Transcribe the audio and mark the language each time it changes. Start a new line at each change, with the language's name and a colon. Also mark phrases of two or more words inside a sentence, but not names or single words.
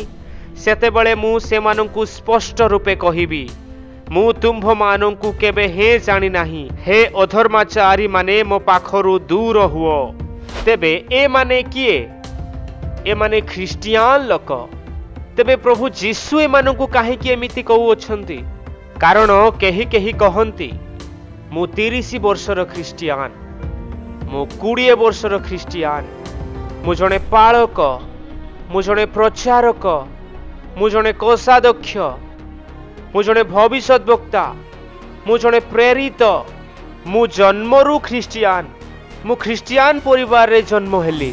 Odia: ସେତେବେଳେ ମୁଁ ସେମାନଙ୍କୁ ସ୍ପଷ୍ଟ ରୂପେ କହିବି, ମୁଁ ତୁମ୍ଭ ମାନଙ୍କୁ କେବେ ହେଁ ଜାଣି ନାହିଁ। ହେ ଅଧର୍ମାଚାରୀ ମାନେ ମୋ ପାଖରୁ ଦୂର ହୁଅ। ତେବେ ଏ ମାନେ କିଏ? ଏ ମାନେ ଖ୍ରୀଷ୍ଟିୟାନ ଲୋକ। ତେବେ ପ୍ରଭୁ ଯୀଶୁ ଏମାନଙ୍କୁ କାହିଁକି ଏମିତି କହୁଛନ୍ତି? କାରଣ କେହି କେହି କହନ୍ତି ମୁଁ 30 ବର୍ଷର ଖ୍ରୀଷ୍ଟିୟାନ, ମୁଁ 20 ବର୍ଷର ଖ୍ରୀଷ୍ଟିୟାନ, ମୁଁ ଜଣେ ପାଳକ, ମୁଁ ଜଣେ ପ୍ରଚାରକ, ମୁଁ ଜଣେ କୋଷାଧ୍ୟକ୍ଷ, ମୁଁ ଜଣେ ଭବିଷ୍ୟତ ବକ୍ତା, ମୁଁ ଜଣେ ପ୍ରେରିତ, ମୁଁ ଜନ୍ମରୁ ଖ୍ରୀଷ୍ଟିୟାନ, ମୁଁ ଖ୍ରୀଷ୍ଟିୟାନ ପରିବାର ରେ ଜନ୍ମ ହେଲି।